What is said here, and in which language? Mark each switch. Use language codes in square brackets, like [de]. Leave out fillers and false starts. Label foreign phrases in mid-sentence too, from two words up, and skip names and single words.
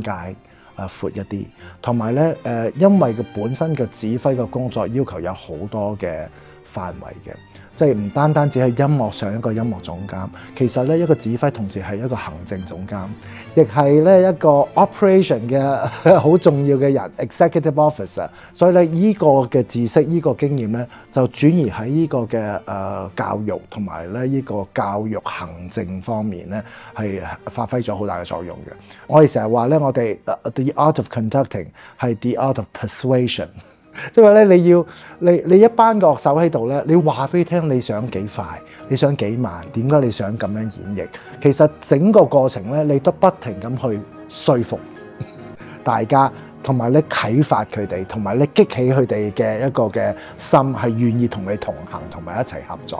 [yue] 界闊一啲，同埋咧因為佢本身嘅指揮嘅工作要求有好多嘅範圍嘅，即係唔單單只係音樂上一個音樂總監，其實咧一個指揮同時係一個行政總監，亦係咧一個 operation 嘅好重要嘅人 [en] executive officer。 [yue] 所以咧依個嘅知識、依個經驗咧，就轉移喺依個嘅教育同埋咧依個教育行政方面咧，係發揮咗好大嘅作用嘅。我哋成日話咧，我哋 [en] the art of conducting [yue] 係 [en] the art of persuasion。 [yue] 即係話咧，你一班樂手喺度咧，你話俾佢聽你想幾快，你想幾慢，點解你想咁樣演繹？其實整個過程咧，你都不停咁去說服大家，同埋咧啟發佢哋，同埋咧激起佢哋嘅一個嘅心，係願意同你同行，同埋一齊合作。